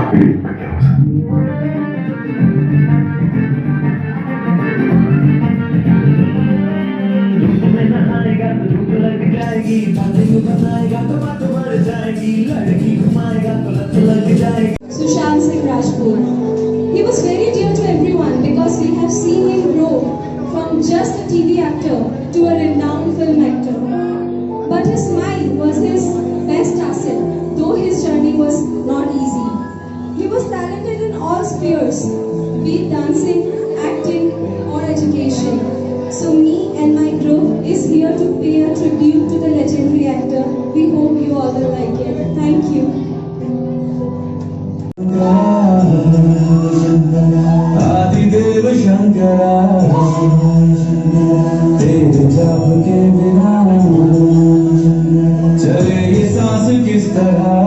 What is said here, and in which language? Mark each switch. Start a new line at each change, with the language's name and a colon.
Hindi: अब भी इतना क्या हो नहाएगा तो धूप लग जाएगी, बातें बनाएगा तो बात मर जाएगी, लड़की घुमाएगा तो लत लग जाएगी।
English: Sushant Singh Rajput. He was very dear to everyone because we have seen him grow from just a TV actor to a renowned film actor. But his smile was his best asset, though his journey was not easy. He was talented in all spheres, be it dancing, acting, or education. So me and my group is here to pay a tribute to the legendary actor. We hope you all will like it. Thank you.
Hindi: आदिदेव Shankara, तेरे जाप के बिना चले ये सांस किस तरह।